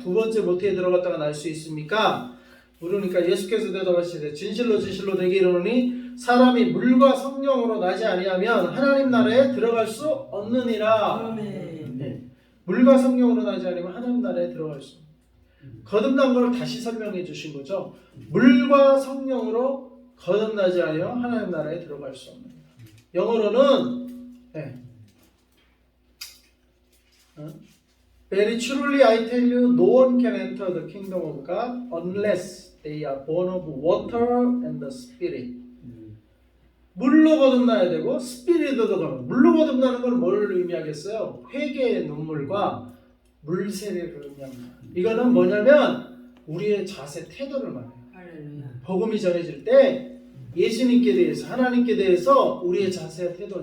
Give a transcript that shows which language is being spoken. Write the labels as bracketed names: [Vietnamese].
[Korean] 두 번째 모태에 들어갔다가 날 수 있습니까? 물으니까 예수께서 대답하시되 진실로 진실로 내게 이르노니 사람이 물과 성령으로 나지 아니하면 하나님 나라에 들어갈 수 없느니라. 네. 물과 성령으로 나지 않으면 하나님 나라에 들어갈 수 없는. 거듭난 걸 다시 설명해 주신 거죠. 물과 성령으로 거듭나지 않으며 하나님 나라에 들어갈 수 없는. 영어로는 [English] Very truly I tell you, no one can enter the kingdom of God unless they are born of water and the Spirit. [Korean] 물로 거듭나야 되고 스피릿도 거듭나. 물로 거듭나는 건 뭘 의미하겠어요? 회개의 눈물과 물 세례를 의미합니다. 이거는 뭐냐면 우리의 자세 태도를 말해요. 복음이 전해질 때 예수님께 대해서 하나님께 대해서 우리의 자세 태도.